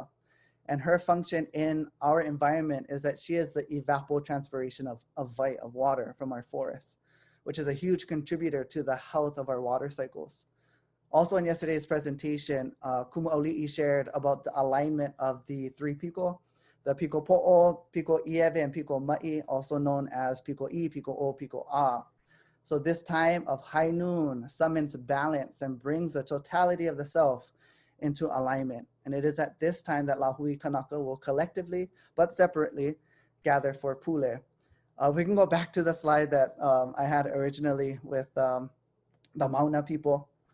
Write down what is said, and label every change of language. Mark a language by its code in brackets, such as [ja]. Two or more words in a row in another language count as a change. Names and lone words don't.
[en] And her function in our environment is that she is the evapotranspiration of water from our forests, which is a huge contributor to the health of our water cycles. Also in yesterday's presentation, Kumu shared about the alignment of the three piko, the [haw] piko po'o, piko ieve, [en] and [haw] piko ma'i, [en] also known as [haw] piko I, piko o, piko a. [en] So this time of high noon summons balance and brings the totality of the self into alignment. And it is at this time that [haw] Lahui Kanaka [en] will collectively, but separately, gather for Pule. We can go back to the slide that I had originally with the Mauna people.